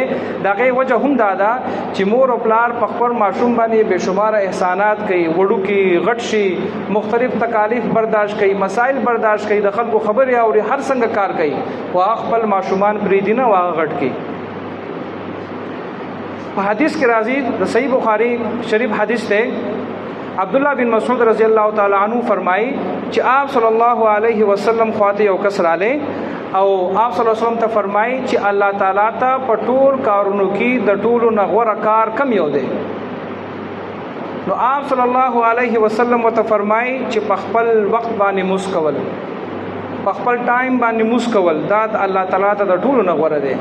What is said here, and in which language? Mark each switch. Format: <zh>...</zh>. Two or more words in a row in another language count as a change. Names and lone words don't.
<ps>دغه وجه هم دا ده چې مور او پلار په خپل ماشوم باندې بے شماره احسانات کوي، وړوکي غټ شي، مختلف تکالیف برداشت کوي، مسائل برداشت کوي، د خلکو خبرې اوري، هر څنګه کار کوي، خو خپل ماشومان پرېږدي نه او هغه غټ کوي. په حدیث کې راځي د صحیح بخاری شریف حدیث دی عبداللہ بن مسعود</ps> <ar>رضی اللہ تعالی عنہ</ar> <ps>فرمائی چې آپ</ps> <ar>صلی الله علیه وسلم</ar> <ps>خواته یو کس راله او آپ</ps> <ar>صلی الله علیه وسلم</ar> <ps>ته فرمائی چې الله تعالی ته په ټول کارونو کې د ټولو نه غوره کار کم یو دی. نو آپ</ps> <ar>صلی الله علیه وسلم</ar> <ps>ته فرمائی چې په خپل وخت باندې موس کول، په خپل ټایم باندې موس کول دا الله تعالی ته د ټولو نه غوره دی.</ps>